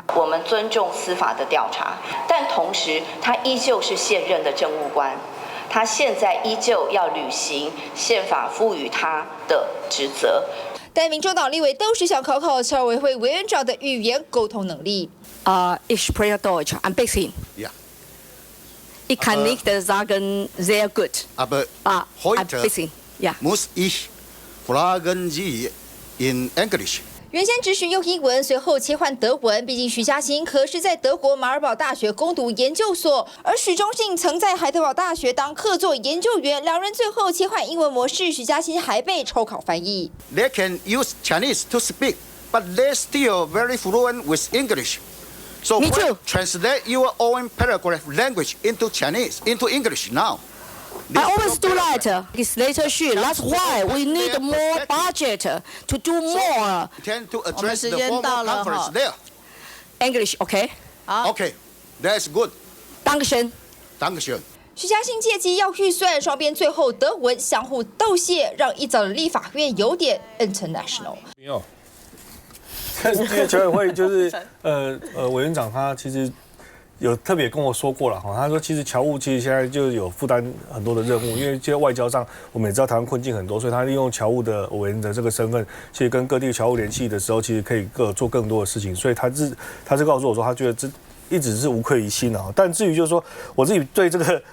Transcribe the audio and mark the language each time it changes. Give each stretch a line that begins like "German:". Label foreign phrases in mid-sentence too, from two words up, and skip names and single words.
Chinese: 我们尊重司法的调查，但同时他依旧是现任的政务官，他现在依旧要履行宪法赋予他的职责。但民众党立委都是想考考侨委会委员长的语言沟通能力。
German: Ich spreche Deutsch ein bisschen. Ja. Ich kann nicht sagen sehr gut. Aber heute muss ich fragen Sie in English.
Chinese: 原先只许用英文，随后切换德文。毕竟徐家清可是在德国马尔堡大学攻读研究所，而许忠信曾在海德堡大学当客座研究员。两人最后切换英文模式，徐家清还被抽考翻译。
English: They can use Chinese to speak, but they're still very fluent with English. So translate your own paragraph language into Chinese, into English now. I always do that. Legislature, that's why we need more budget to do more.
Chinese: 我们时间到了哈。
English: English, OK?
Chinese: 好。
English: OK, that's good.
German: Dankeschön. Dankeschön.
Chinese: 徐家清借机要预算，双边最后德文相互斗谢，让一早的立法院有点 international。因为侨委会就是委员长他其实有特别跟我说过了哈，他说其实侨务其实现在就有负担很多的任务，因为在外交上我们也知道台湾困境很多，所以他利用侨务的委员的这个身份，其实跟各地侨务联系的时候，其实可以做更多的事情，所以他是告诉我说，他觉得这一直是无愧于心啊。但至于就是说我自己对这个